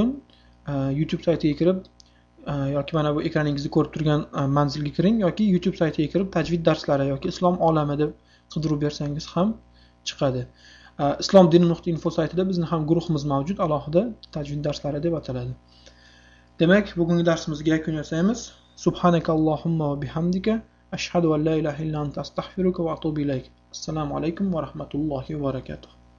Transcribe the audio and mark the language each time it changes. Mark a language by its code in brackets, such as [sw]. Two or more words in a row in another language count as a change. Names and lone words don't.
[uz] YouTube saytiga kirib yoki mana bu ekraningizni ko'rib turgan manzilga kiring yoki YouTube saytiga kirib tajvid darslari yoki islom olami deb qidirib bersangiz ham chiqadi. islomdini.info saytida bizning ham guruhimiz mavjud, alohida tajvid darslari deb ataladi. Demak, bugungi darsimizga yakun yasaymiz. [ar] سبحانك اللهم وبحمدك أشهد أن لا إله إلا أنت أستغفرك وأتوب إليك. السلام عليكم ورحمة الله وبركاته.